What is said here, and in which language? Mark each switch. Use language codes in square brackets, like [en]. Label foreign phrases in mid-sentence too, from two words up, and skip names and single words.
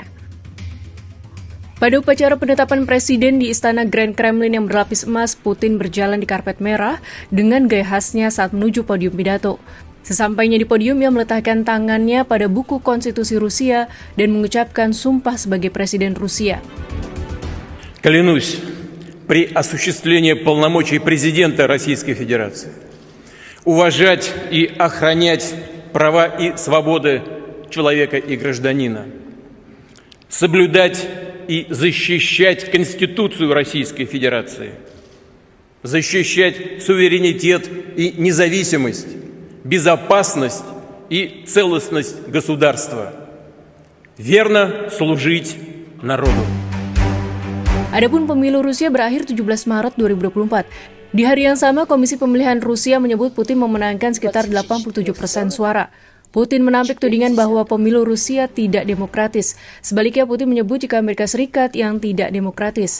[id] Pada upacara penetapan Presiden di Istana Grand Kremlin yang berlapis emas, Putin berjalan di karpet merah dengan gaya khasnya saat menuju podium pidato. Sesampainya di podium, ia meletakkan tangannya pada buku konstitusi Rusia dan mengucapkan sumpah sebagai Presiden Rusia. [ru] Клянусь при осуществлении полномочий президента Российской Федерации уважать и охранять права и свободы человека и гражданина, соблюдать и защищать Конституцию Российской Федерации, защищать суверенитет и независимость, безопасность и целостность государства, верно служить народу. [id] Adapun pemilu Rusia berakhir 17 Maret 2024. Di hari yang sama, Komisi Pemilihan Rusia menyebut Putin memenangkan sekitar 87% suara. Putin menampik tudingan bahwa pemilu Rusia tidak demokratis. Sebaliknya, Putin menyebut jika Amerika Serikat yang tidak demokratis.